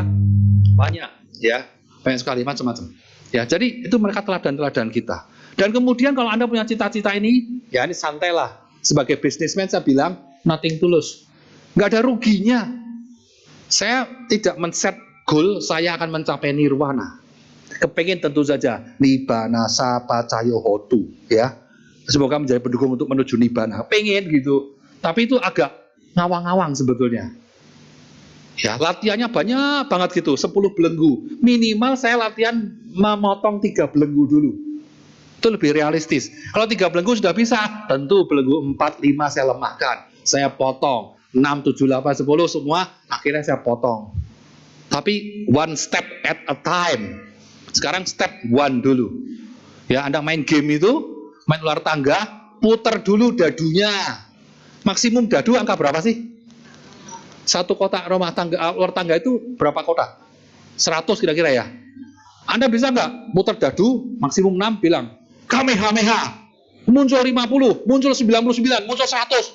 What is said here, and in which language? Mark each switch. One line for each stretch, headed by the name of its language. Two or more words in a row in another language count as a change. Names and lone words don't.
Indonesian: Banyak ya, banyak sekali macam-macam. Ya, jadi itu mereka teladan-teladan kita. Dan kemudian kalau Anda punya cita-cita ini, ya ini santailah. Sebagai businessman saya bilang
English: nothing tulus.
Indonesian: Nggak ada ruginya. Saya tidak men-
English: set goal
Indonesian: saya akan mencapai nirwana. Kepengen tentu saja
Pali: nibbana sapacayo hotu
Indonesian: ya. Semoga menjadi pendukung untuk menuju nibbana. Pengen gitu. Tapi itu agak ngawang-ngawang sebetulnya. Ya, latihannya banyak banget gitu, 10 belenggu. Minimal saya latihan memotong 3 belenggu dulu. Itu lebih realistis. Kalau 3 belenggu sudah bisa, tentu belenggu 4, 5 saya lemahkan. Saya potong. 6, 7, 8, 10 semua akhirnya saya potong.
English: Tapi one step at a time.
Indonesian: Sekarang step 1 dulu. Ya, Anda main game itu, main ular tangga, putar dulu dadunya. Maksimum dadu angka berapa sih? Satu kotak rumah tangga, luar tangga itu berapa kotak? 100 kira-kira ya. Anda bisa nggak muter dadu, maksimum 6, bilang, Kamehameha, muncul 50, muncul 99, muncul 100.